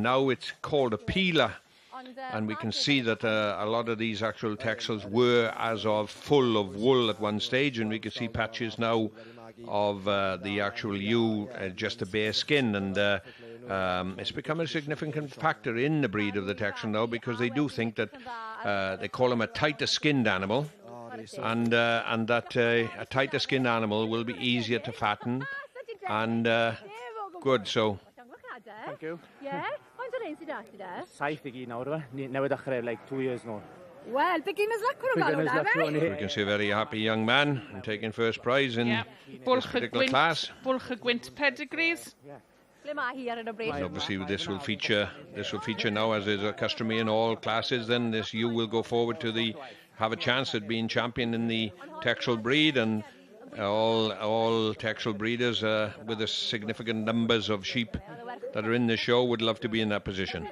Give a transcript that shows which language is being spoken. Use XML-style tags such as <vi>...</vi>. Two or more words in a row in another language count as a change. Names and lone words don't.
<en>now, it's called a peeler, and we can see that a lot of these actual Texels were as of full of wool at one stage, and we can see patches now of the actual ewe, just a bare skin, and it's become a significant factor in the breed of the Texel now, because they do think that they call them a tighter skinned animal, and that a tighter skinned animal will be easier to fatten and good. So Thank you. Yeah,</en> <cy>faint o'r ein sydd ati de? 7 nawr, newydd dechrau,</cy> <en>like 2 years now. Well, beginner's luck for him. We can see a very happy young man and taking first prize in this particular class. Bwlch y gwynt pedigrees. And obviously this will feature now, as is customary in all classes. Then this ewe will go forward to have a chance at being champion in the Texel breed, and all Texel breeders with the significant numbers of sheep that are in the show would love to be in that position.</en>